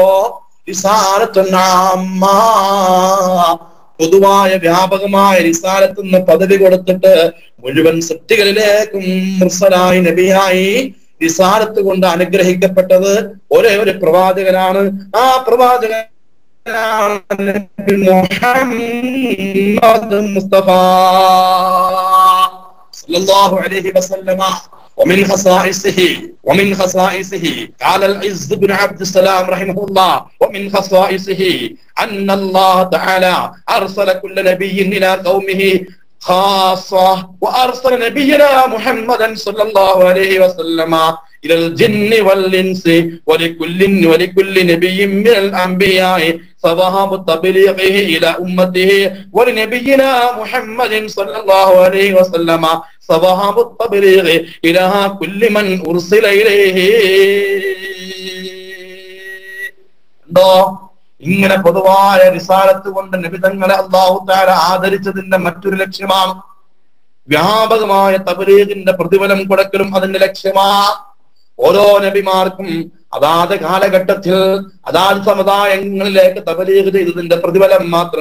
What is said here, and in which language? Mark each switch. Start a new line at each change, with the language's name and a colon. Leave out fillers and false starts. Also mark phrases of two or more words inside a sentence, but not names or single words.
Malayalam: പൊതുവായ വ്യാപകമായ റിസാലത്ത് എന്ന പദവി കൊടുത്തിട്ട് മുഴുവൻ സൃഷ്ടികളിലേക്കും മുർസലായി നബിയായി റിസാലത്ത് കൊണ്ട് അനുഗ്രഹിക്കപ്പെട്ടത് ഒരേ ഒരു പ്രവാചകനാണ്. ആ പ്രവാചകനാണ് മുഹമ്മദ് മുസ്തഫ
Arabic: صلى الله عليه وسلم. ومن خصائصه قال العز بن عبد السلام رحمه الله ومن خصائصه أن الله تعالى أرسل كل نبي إلى قومه خاصة وأرسل نبينا محمدا صلى الله عليه وسلم إلى الجن والإنس ولكل نبي من الأنبياء صواب تبليغه إلى أمته ولنبينا محمد صلى الله عليه وسلم صواب التبليغ إلى كل من أرسل إليه.
Malayalam: ഇങ്ങനെ പൊതുവായ റിസാലത്ത് കൊണ്ട് നബിതങ്ങളെ
Arabic: الله تعالى
Malayalam: ആദരിച്ചതിന്റെ മറ്റൊരു ലക്ഷ്യമാണ് വ്യാപകമായ തബ്ലീഗിന്റെ പ്രതിഫലം കൊടുക്കലും അതിന്റെ ലക്ഷ്യമാണ്. ഓരോ നബിമാർക്കും അതാത് കാലഘട്ടത്തിൽ അതാത് സമുദായങ്ങളിലേക്ക് തബ്ലീഗ് ചെയ്തതിന്റെ പ്രതിഫലം മാത്രം